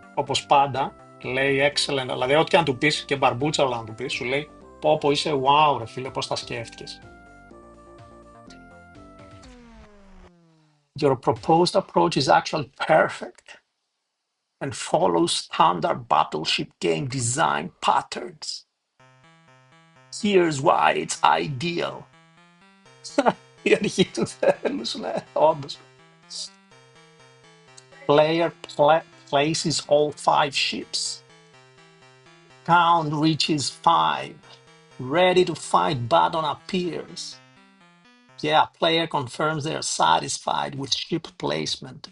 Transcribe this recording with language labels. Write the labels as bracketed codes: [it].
[el] Όπως πάντα, λέει excellent. Δηλαδή, ό,τι και αν του πεις, και μπαρμπούτσα όλα να του πεις, σου λέει πω είσαι wow ρε φίλε, πώς τα σκέφτηκες. [en] Your proposed approach is actually perfect and follows standard battleship game design patterns. Here's why it's ideal. [el] Η αρχή του θέλους, ναι, όντως. [en] Player places all 5 ships. Count reaches 5. Ready to fight button appears. Yeah, player confirms they're satisfied with ship placement.